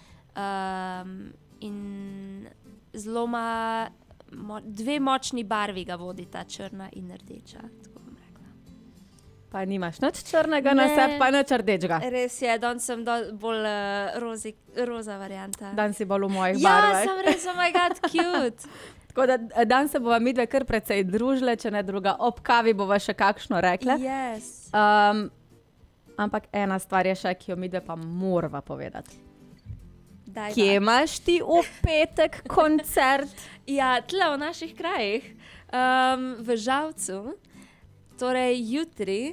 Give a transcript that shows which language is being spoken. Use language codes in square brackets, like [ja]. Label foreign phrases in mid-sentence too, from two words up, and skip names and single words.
[sl] In zelo ima dve močni barvi ga vodita, črna in rdeča. Tako bom rekla. Pa nimaš nič črnega na sebi, pa nič rdečega. Res je, danes sem bolj roza varianta. Dan si bolj v mojih Ja, barvah. sem res, [en] oh my god, cute. [sl] Tako da dan se bova midve kar precej družile, če ne druga. Ob kavi bova še kakšno rekla. Yes. Ampak ena stvar je še, ki jo midve pa morava povedati. Daj, Kje imaš ti v petek koncert? Ja, tle v naših krajih, v Žalcu, torej jutri.